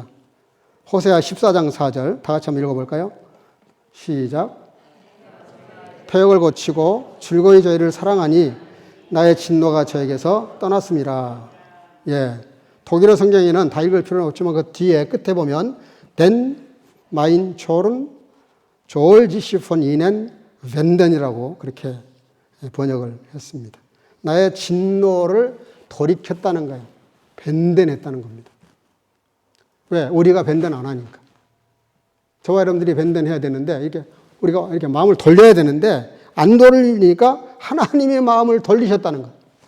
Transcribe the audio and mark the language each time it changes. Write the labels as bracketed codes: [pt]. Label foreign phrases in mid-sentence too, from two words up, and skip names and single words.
[ko] 호세아 14장 4절 다 같이 한번 읽어볼까요? 시작. 패역을 고치고 즐거이 저희를 사랑하니 나의 진노가 저에게서 떠났습니다. 예, 독일어 성경에는 다 읽을 필요는 없지만 그 뒤에 끝에 보면 [de] Den mein Zorn soll sich von ihnen wenden [ko] 이라고 그렇게 번역을 했습니다. 나의 진노를 돌이켰다는 거예요. 벤덴했다는 겁니다. 왜? 우리가 벤덴 안 하니까. 저와 여러분들이 벤덴해야 되는데, 우리가 이렇게 마음을 돌려야 되는데, 안 돌리니까 하나님의 마음을 돌리셨다는 거예요.